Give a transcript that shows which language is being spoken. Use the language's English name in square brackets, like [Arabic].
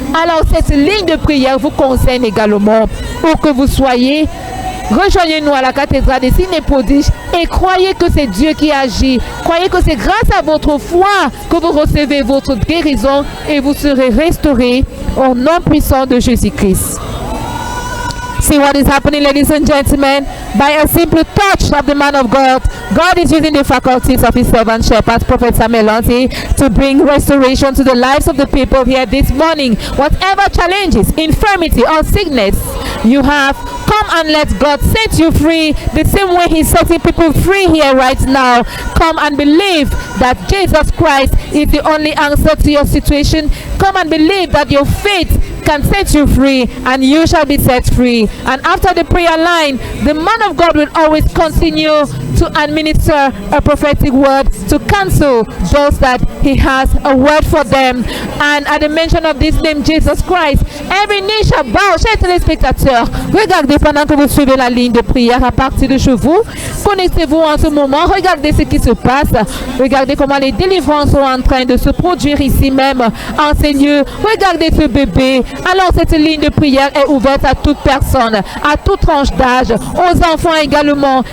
[French] Alors cette ligne de prière vous concerne également. Où que vous soyez, rejoignez-nous à la cathédrale des signes et prodiges et croyez que c'est Dieu qui agit. Croyez que c'est grâce à votre foi que vous recevez votre guérison et vous serez restaurés au nom puissant de Jésus-Christ. [English] See what is happening, ladies and gentlemen. By a simple touch of the man of God, God is using the faculties of his servant shepherds, Prophet Samuel Lanty, to bring restoration to the lives of the people here this morning. Whatever challenges, infirmity or sickness you have, come and let God set you free the same way he's setting people free here right now. Come and believe that Jesus Christ is the only answer to your situation. Come and believe that your faith can set you free and you shall be set free. And after the prayer line, the man of God will always continue to administer a prophetic word to cancel those that he has a word for them. And at the mention of this name, Jesus Christ, every knee shall bow. [French] Chers téléspectateurs, regardez pendant que vous suivez la ligne de prière à partir de chez vous. Connectez-vous en ce moment, regardez ce qui se passe. Regardez comment les délivrances sont en train de se produire ici même en ces lieux. Regardez ce bébé. Alors cette ligne de prière est ouverte à toute personne, à toute tranche d'âge, aux enfants également.